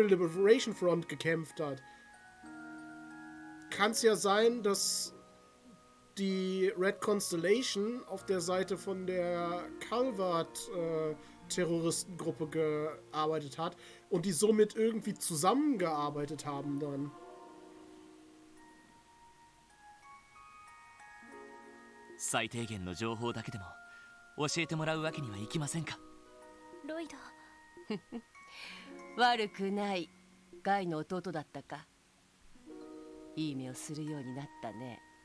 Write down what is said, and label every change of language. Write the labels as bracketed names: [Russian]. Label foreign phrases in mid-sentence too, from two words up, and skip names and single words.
[German] Liberation Front gekämpft hat, kann es ja sein, dass die Red Constellation auf der Seite von der Calvert-Terroristengruppe gearbeitet hat und die somit irgendwie zusammengearbeitet haben dann. [Japanese] 最低限の情報だけでも教えてもらうわけにはいきませんか。ロイド悪くない。ガイの弟だったか。いい目をするようになったね。